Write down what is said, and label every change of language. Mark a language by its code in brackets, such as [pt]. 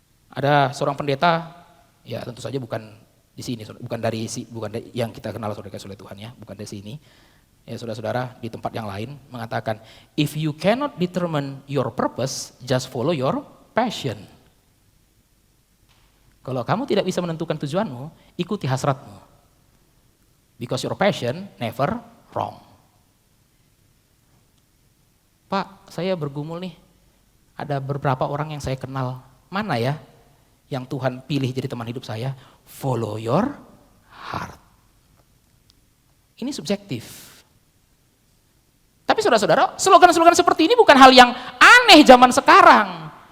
[id] Ada seorang pendeta, ya tentu saja bukan di sini, bukan dari yang kita kenal saudara kasih oleh Tuhan ya, bukan dari sini. Ya saudara-saudara di tempat yang lain mengatakan, [en] if you cannot determine your purpose, just follow your passion. [id] Kalau kamu tidak bisa menentukan tujuanmu, ikuti hasratmu. [en] Because your passion never wrong. [id] Pak, saya bergumul nih, ada beberapa orang yang saya kenal, mana ya yang Tuhan pilih jadi teman hidup saya? [en] Follow your heart. [id] Ini subjektif. Tapi saudara-saudara, slogan-slogan seperti ini bukan hal yang aneh zaman sekarang.